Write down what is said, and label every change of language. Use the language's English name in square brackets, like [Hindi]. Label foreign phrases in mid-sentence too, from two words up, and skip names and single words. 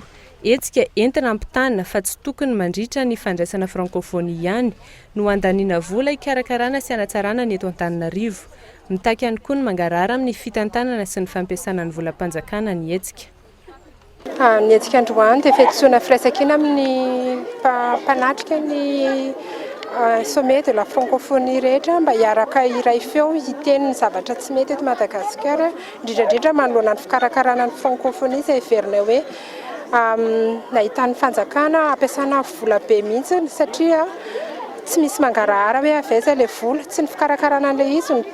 [Malagasy] Hetsika entina ampitanina fa tsy tokony mandritra ny fandraisana francophonie ihany no andaniana vola hikarakarana sy hanatsarana ny eto Antananarivo. Mitaky ihany koa ny mangarara amin'ny fitantanana sy ny fampiasana ny volam-panjakana ny hetsika. Ny hetsika androany dia fihadisoana firaisan-kina amin'ny mpanatrika ny [French] sommet de la francophonie [Malagasy] rehetra mba hiaraka iray feo hiteny ny zavatra tsy mety eto Madagasikara, indrindrandrindra manoloana ny fikarakarana ny francophonie izay heverina hoe nahitan'ny fanjakana ampiasana vola be mihitsy satria tsy misy mangarahara hoe aveza ilay vola, tsy ny fikarakarana an'ilay izy ny